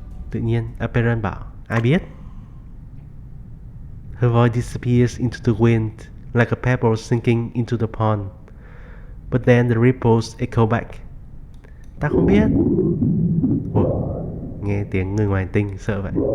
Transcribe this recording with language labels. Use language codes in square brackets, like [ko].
[vi] Tự nhiên Apeiron bảo, ai biết? [en] Her voice disappears into the wind like a pebble sinking into the pond. But then the ripples echo back. [vi] Ta không biết. Ủa, nghe tiếng người ngoài hành tinh sợ vậy.